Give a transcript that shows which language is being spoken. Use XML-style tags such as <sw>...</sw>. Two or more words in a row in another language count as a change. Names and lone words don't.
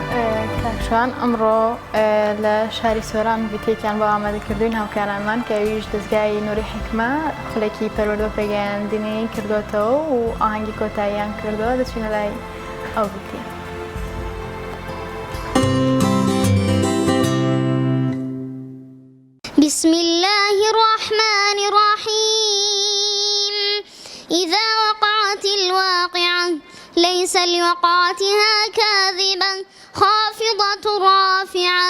<ckb>کاکشوان ئەمڕۆ لە شاری سۆران ڤیتێکیان بۆ ئامادەکردوین هاوکارانمان کە ئەویش دەستگای نووری حیکمە خولێکی پەروەردە پێگەیاندنی کردوێتەوە و ئاهەنگی کۆتاییان کردەوە. دەچینە لای ئەو ڤیتێ.</ckb> <ar>بسم الله الرحمن الرحيم إذا وقعت الواقعة ليس لوقعتها كاذبة خافضة رافعة</ar>